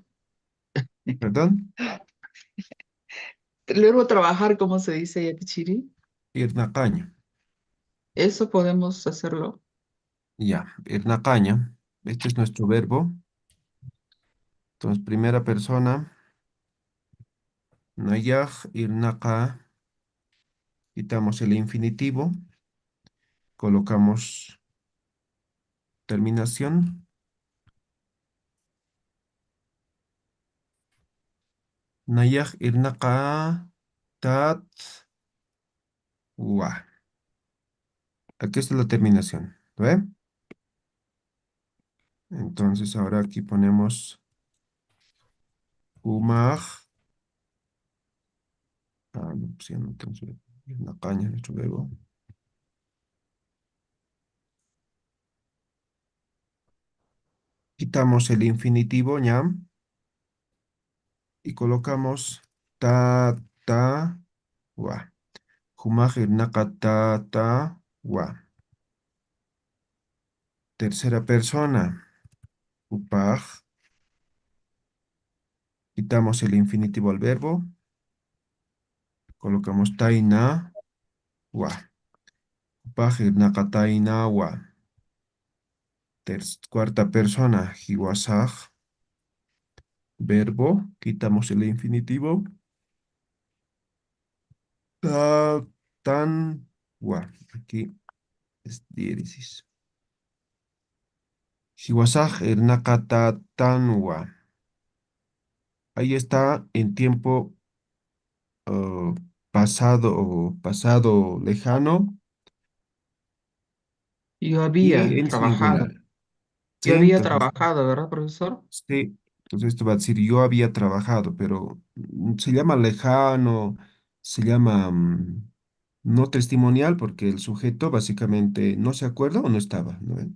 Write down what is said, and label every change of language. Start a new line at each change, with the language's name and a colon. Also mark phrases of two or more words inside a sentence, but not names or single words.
Spanish: perdón, El verbo trabajar, ¿cómo se dice, Yakichiri? irnacaño, Eso podemos hacerlo. ya, irnacaña. Este es nuestro verbo. Entonces, primera persona,
Aymara: nayaj, irnaca,
Spanish: quitamos el infinitivo, colocamos terminación,
Aymara: Nayaj irnaqa tat wa.
Spanish: Aquí está la terminación. ¿Ve? Entonces ahora aquí ponemos umaj. No, pues ya no entonces irnaqaña, nuestro verbo. Quitamos el infinitivo ñam y colocamos ta, ta, wa.
Aymara: Humaj irnaqa ta, ta, wa.
Spanish: Tercera persona.
Aymara: Upaj.
Spanish: Quitamos el infinitivo al verbo. Colocamos taina, wa.
Aymara: Upaj irnaqa taina, wa.
Spanish: Cuarta persona. Hiwasaj. Verbo. Quitamos el infinitivo. Ta, tan, wa. Aquí es diéresis.
Aymara: Hiwasaj irnaqa ta, tan, wa.
Spanish: Ahí está en tiempo pasado o pasado lejano Yo y había en trabajado. singular. ¿Sí? Yo había Entonces, trabajado, ¿verdad, profesor? sí. Entonces esto va a decir yo había trabajado, pero se llama lejano, se llama no testimonial porque el sujeto básicamente no se acuerda o no estaba, ¿no ve?